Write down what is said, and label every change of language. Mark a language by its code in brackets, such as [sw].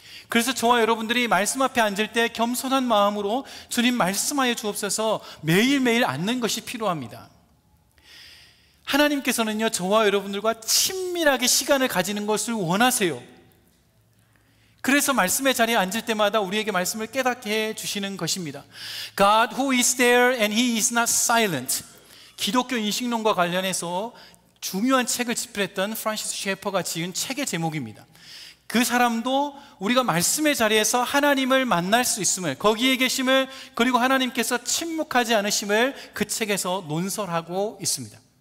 [ko] 그래서 저와 여러분들이 말씀 앞에 앉을 때 겸손한 마음으로 주님 말씀하여 주옵소서 매일매일 앉는 것이 필요합니다. 하나님께서는요, 저와 여러분들과 친밀하게 시간을 가지는 것을 원하세요. 그래서 말씀의 자리에 앉을 때마다 우리에게 말씀을 깨닫게 해주시는 것입니다. [en] God who is there and he is not silent. [ko] 기독교 인식론과 관련해서 중요한 책을 집필했던 프란시스 셰퍼가 지은 책의 제목입니다. 그 사람도 우리가 말씀의 자리에서 하나님을 만날 수 있음을, 거기에 계심을, 그리고 하나님께서 침묵하지 않으심을 그 책에서 논설하고 있습니다.